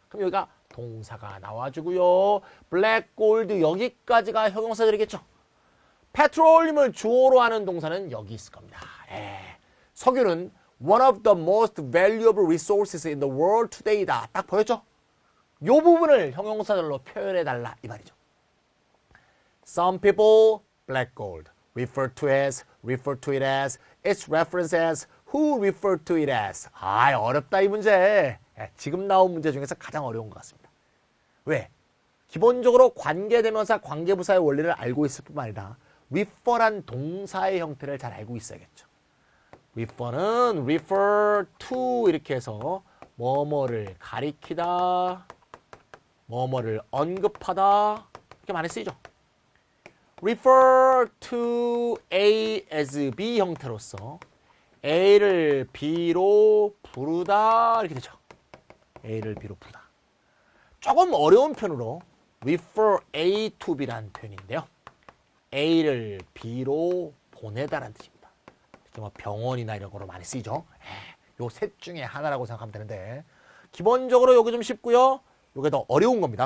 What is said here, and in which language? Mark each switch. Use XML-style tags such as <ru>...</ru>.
<ko>그럼 여기가 동사가 나와주고요. 블랙 골드 여기까지가 형용사절이겠죠. 페트롤륨을 주어로 하는 동사는 여기 있을 겁니다. 석유는</ko> <en>one of the most valuable resources in the world today다. 딱 보였죠?</en> <ko>요 부분을 형용사절로 표현해달라 이 말이죠.</ko> <en>Some people, black gold, refer to it as, its reference as, who refer to it as.</en> <ko>어렵다 이 문제. 지금 나온 문제 중에서 가장 어려운 것 같습니다. 왜? 기본적으로 관계대명사, 관계부사의 원리를 알고 있을 뿐만 아니라 refer란 동사의 형태를 잘 알고 있어야겠죠. refer는 refer to 이렇게 해서 뭐뭐를 가리키다, 뭐뭐를 언급하다 이렇게 많이 쓰이죠. refer to A as B 형태로서 A를 B로 부르다 이렇게 되죠. A를 B로 부르다. 조금 어려운 편으로 refer A to B라는 표현인데요. A를 B로 보내다라는 뜻입니다. 특히 뭐 병원이나 이런 거로 많이 쓰이죠. 요 셋 중에 하나라고 생각하면 되는데 기본적으로 요게 좀 쉽고요. 요게 더 어려운 겁니다.</ko>